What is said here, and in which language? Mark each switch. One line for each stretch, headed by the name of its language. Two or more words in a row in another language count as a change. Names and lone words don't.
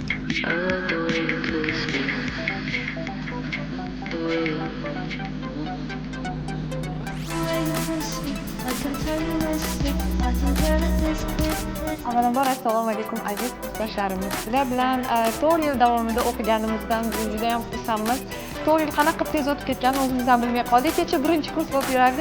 English: I love the way you kiss me, the way you
Uzbek: Avvalambor assalomu alaykum aziz kursdoshlarimiz. Sizlar bilan 4 yil davomida o'qiganimizdan juda ham xursandmiz. 4 yil qanaqa tez o'tib ketganini o'zimiz ham bilmay qoldik. Kecha 1-kurs bo'lib yurardik.